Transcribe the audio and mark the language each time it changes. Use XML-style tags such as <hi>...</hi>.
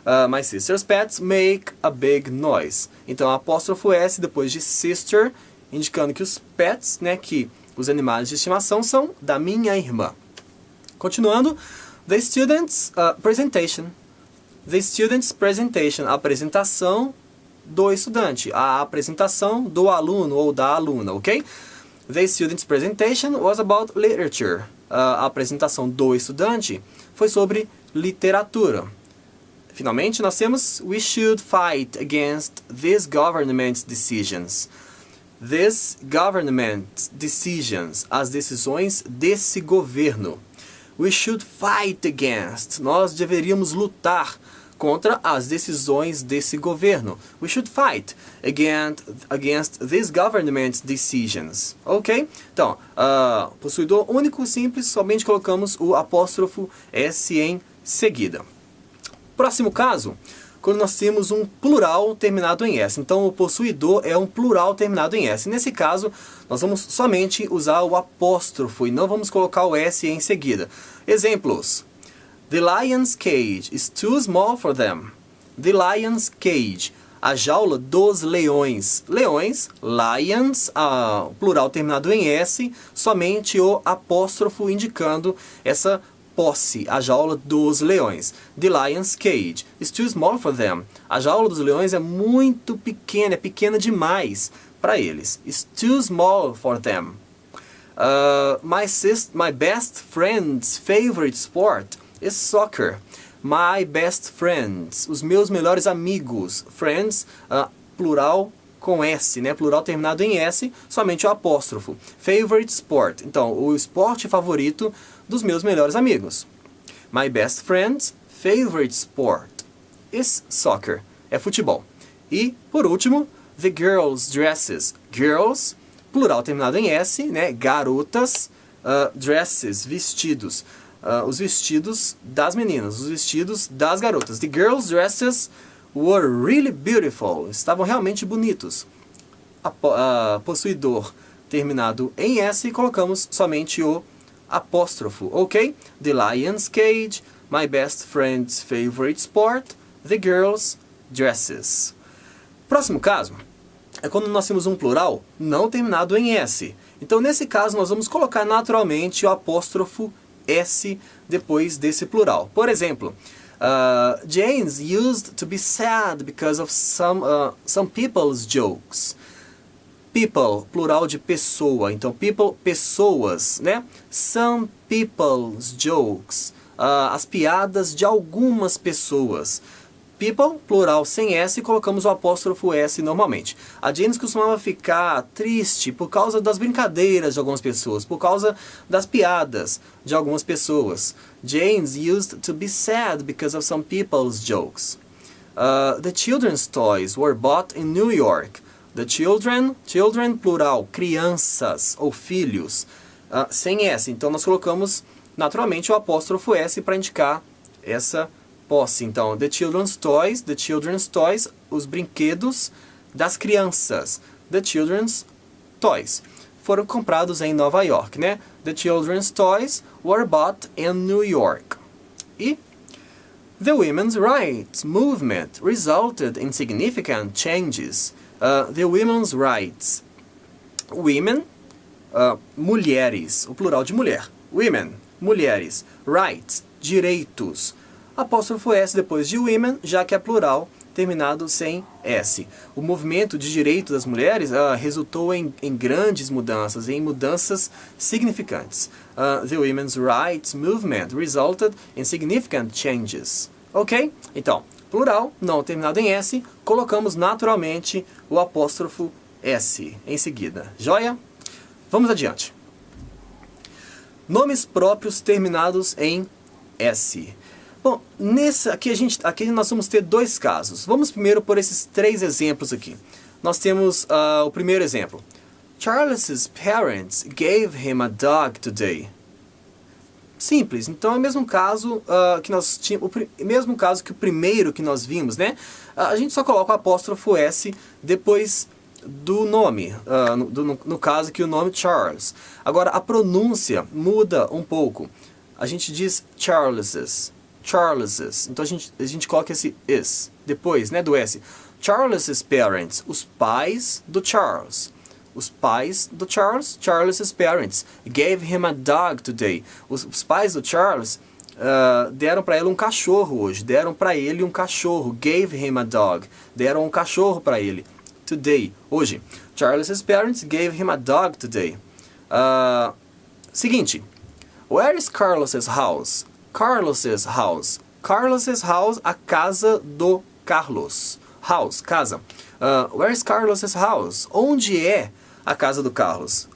<en>My sister's pets make a big noise.</en> <pt>Então, apóstrofo S depois de sister, indicando que os pets, né, que os animais de estimação são da minha irmã. Continuando,</pt> <en>the student's presentation. The student's presentation,</en> <pt>a apresentação do estudante, a apresentação do aluno ou da aluna, ok?</pt> <en>The student's presentation was about literature.</en> <pt>A apresentação do estudante foi sobre literatura. Finalmente, nós temos</pt> <en>we should fight against these government decisions. These government decisions,</en> <pt>as decisões desse governo.</pt> <en>We should fight against.</en> <pt>Nós deveríamos lutar contra as decisões desse governo.</pt> <en>We should fight against these government decisions. Ok?</en> <pt>Então, possuidor único simples, somente colocamos o apóstrofo S em seguida. Próximo caso, quando nós temos um plural terminado em S. Então, o possuidor é um plural terminado em S. Nesse caso, nós vamos somente usar o apóstrofo e não vamos colocar o S em seguida. Exemplos.</pt> <en>The lion's cage is too small for them. The lion's cage.</en> <pt>A jaula dos leões. Leões, lions, plural terminado em S, somente o apóstrofo indicando essa posse, a jaula dos leões.</pt> <en>The lion's cage is too small for them.</en> <pt>A jaula dos leões é muito pequena, é pequena demais para eles.</pt> <en>It's too small for them. My best friend's favorite sport is soccer. My best friends,</en> <pt>os meus melhores amigos. Friends, plural com S, né? Plural terminado em S, somente o apóstrofo.</pt> <en>Favorite sport.</en> <pt>Então, o esporte favorito dos meus melhores amigos.</pt> <en>My best friend's favorite sport is soccer.</en> <pt>É futebol. E, por último,</pt> <en>the girls' dresses.</en> <pt>Girls, plural terminado em S, né? Garotas, dresses, vestidos. Os vestidos das meninas, os vestidos das garotas.</pt> <en>The girls' dresses were really beautiful.</en> <pt>Estavam realmente bonitos. Possuidor terminado em S, colocamos somente o apóstrofo, ok?</pt> <en>The lion's cage, my best friend's favorite sport, the girls' dresses.</en> <pt>Próximo caso é quando nós temos um plural não terminado em S. Então, nesse caso, nós vamos colocar naturalmente o apóstrofo S depois desse plural. Por exemplo,</pt> <en>James used to be sad because of some people's jokes.</en> <pt>People, plural de pessoa. Então, people, pessoas, né?</pt> <en>Some people's jokes.</en> <pt>As piadas de algumas pessoas. People, plural sem S, colocamos o apóstrofo S normalmente. A James costumava ficar triste por causa das brincadeiras de algumas pessoas, por causa das piadas de algumas pessoas.</pt> <en>James used to be sad because of some people's jokes. The children's toys were bought in New York.</en> <pt>The children, plural, crianças ou filhos, sem S. Então nós colocamos naturalmente o apóstrofo S para indicar essa posse. Então,</pt> <en>the children's toys,</en> <pt>os brinquedos das crianças.</pt> <en>The children's toys.</en> <pt>Foram comprados em Nova York, né?</pt> <en>The children's toys were bought in New York. E the women's rights movement resulted in significant changes. The women's rights.</en> <pt>Women, mulheres, o plural de mulher. Women, mulheres. Rights, direitos. Apóstrofo S depois de women, já que é plural, terminado sem S. O movimento de direito das mulheres resultou em grandes mudanças, em mudanças significantes.</pt> <en>The women's rights movement resulted in significant changes. Ok?</en> <pt>Então, plural, não terminado em S, colocamos naturalmente o apóstrofo S em seguida. Joia? Vamos adiante. Nomes próprios terminados em S. Bom, aqui nós vamos ter dois casos. Vamos primeiro por esses 3 exemplos aqui. Nós temos o primeiro exemplo.</pt> <en>Charles's parents gave him a dog today.</en> <pt>Simples. Então é o mesmo caso que nós tínhamos, mesmo caso que o primeiro que nós vimos, né? A gente só coloca o apóstrofo S depois do nome, no caso aqui o nome Charles. Agora a pronúncia muda um pouco. A gente diz Charles's. Então a gente coloca esse is depois, né, do S.</pt> <en>Charles's parents,</en> <pt>os pais do Charles. Os pais do Charles,</pt> <en>Charles's parents, gave him a dog today.</en> <pt>Os pais do Charles deram para ele um cachorro hoje. Deram para ele um cachorro.</pt> <en>Gave him a dog.</en> <pt>Deram um cachorro para ele. Today, hoje.</pt> <en>Charles's parents gave him a dog today. Seguinte. Where is Carlos's house? Carlos's house. Carlos's house,</en> <pt>a casa do Carlos. House, casa.</pt> <en>Where is Carlos's house?</en> <pt>Onde é a casa do Carlos?</pt>